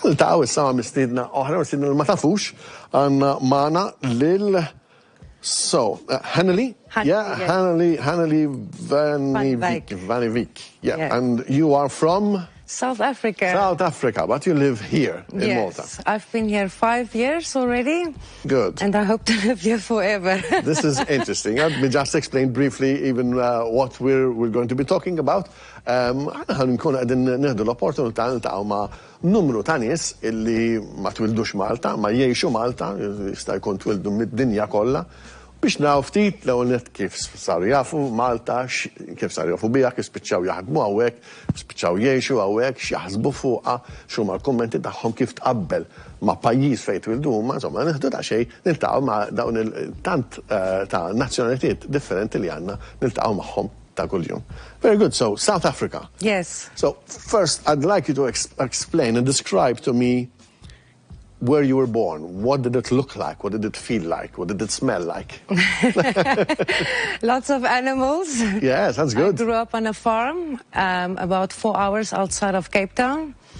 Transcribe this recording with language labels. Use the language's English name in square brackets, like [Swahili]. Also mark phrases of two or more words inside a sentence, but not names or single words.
[Maltese] Niltaqgħu issa ma' mistiedna oħra, mistiedna li ma tafux, għandna magħna lil Hanneli. Hanneli Van Vik. [English] Yeah. And you are from? South Africa. South Africa, but you live here in Malta. Yes, I've been here 5 years already. Good. And I hope to live here forever. This is interesting. Let me just explain briefly even what we're going to be talking about. [Maltese] Ħankun għedin neħdu l-opportunità niltaqgħu ma' numru ta' nies illi ma twildux Malta, ma jgħixu Malta, jista' jkun twildu mid-dinja kollha, biex naraw ftit l-ewwel kif saru jafu Malta, kif saru jafu biha, kif spiċċaw jaħdmu hawnhekk, spiċċaw jgħixu hawnhekk, x'jaħsbu fuqha, x'huma l-kummenti tagħhom kif tqabbel ma' pajjiż fejn twildu huma, insomma nieħdu daqsxejn niltaqgħu ma' dawn il-tant ta' nazzjonalitajiet differenti li għandna niltaqgħu magħhom ta' kuljum. [English] Very good. So South Africa. Yes. So first, I'd like you to explain and describe to me where you were born. What did it look like? What did it feel like? What did it smell like? Lots of animals. Yes, that's good. I grew up on a farm about 4 hours outside of Cape Town.